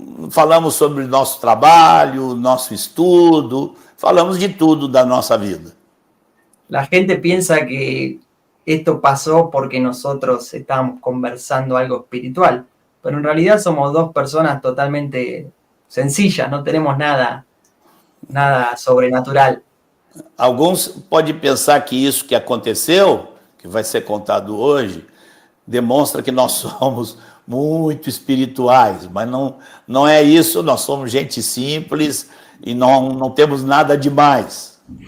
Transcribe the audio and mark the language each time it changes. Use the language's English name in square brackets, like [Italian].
[Portuguese] Falamos sobre nosso trabalho, nosso estudo, falamos de tudo da nossa vida. [Spanish] La gente piensa que esto pasó porque nosotros estábamos conversando algo espiritual, pero en realidad somos dos personas totalmente sencillas, no tenemos nada sobrenatural. [Portuguese] Alguns podem pensar que isso que aconteceu, que vai ser contado hoje, demonstra que nós somos muito espirituais, mas não é isso, nós somos gente simples e não temos nada demais.